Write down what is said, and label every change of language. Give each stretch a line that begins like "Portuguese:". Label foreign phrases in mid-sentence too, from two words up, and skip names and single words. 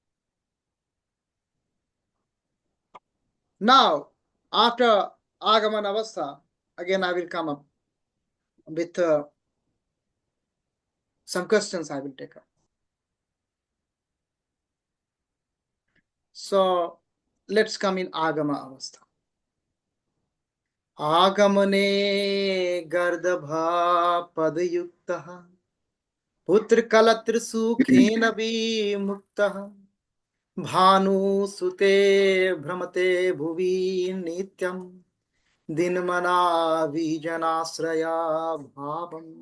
English: Now, after
Sanskrit: आगमन अवस्था,
English: again I will come up with some questions I will take up. So let's come in
Sanskrit: आगम अवस्था. आगमने गर्दभ पादयुक्तः पुत्र कलत्र सुखेन विमुक्तः भानु सुते भ्रमते भुवि नित्यं दीनमना विजनाश्रय भावम्.